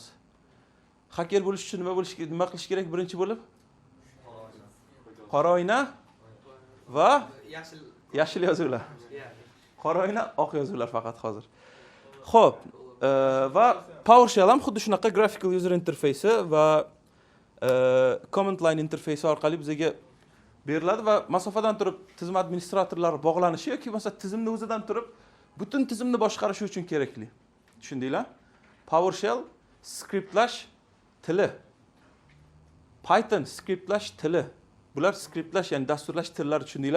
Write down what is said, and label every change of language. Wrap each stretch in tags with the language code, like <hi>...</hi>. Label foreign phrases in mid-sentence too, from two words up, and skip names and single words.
<uz>Hacker bo'lish uchun nima qilish kerak birinchi bo'lib? Qora oyna va yashil yozuvlar. Qora oyna, oq yozuvlar faqat hozir. Xo'p, va PowerShell ham xuddi shunaqa</uz> <en>graphical user interface</en> <uz>va</uz> <en>command line interface</en> <uz>orqali bizga beriladi va masofadan turib tizim administratorlari bog'lanishi yoki bo'lmasa tizimni o'zidan turib butun tizimni boshqarish uchun kerakli. Tushundinglar? PowerShell skriptlash tili. Python skriptlash tili. Bular skriptlash, ya'ni dasturlash tillari, tushundinglar?</uz>